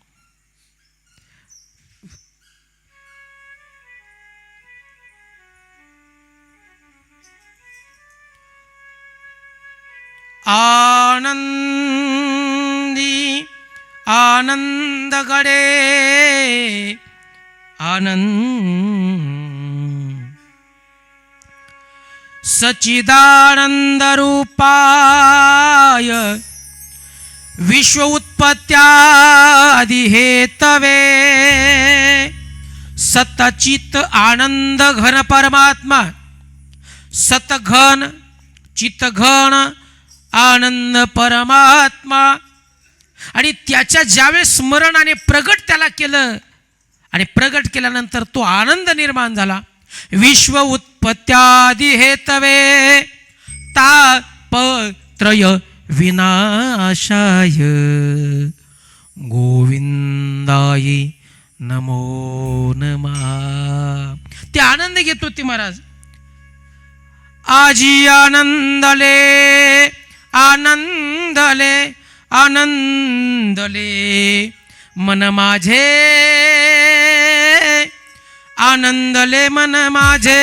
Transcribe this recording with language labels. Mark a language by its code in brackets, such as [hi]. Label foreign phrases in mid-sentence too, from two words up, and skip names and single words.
[mr] आनंदी आनंद गडे आनंद [sa] सच्चिदानंद रूपाय विश्व उत्पत्त्यादि हेतवे सतचित आनंद घन परमात्मा, सतघन चितघन आनंद परमात्मा. [mr] आणि त्याच्या ज्यावेळेस स्मरणाने प्रगट त्याला केलं आणि प्रगट केल्यानंतर तो आनंद निर्माण झाला. [sa] विश्व उत्पत्त्यादि हेतवे तापत्रय विनाशाय गोविंदाय नमो नमः. [mr] ते आनंद घेत होते महाराज. आजी आनंदले आनंदले आनंदले मन माझे, आनंदले मन माझे.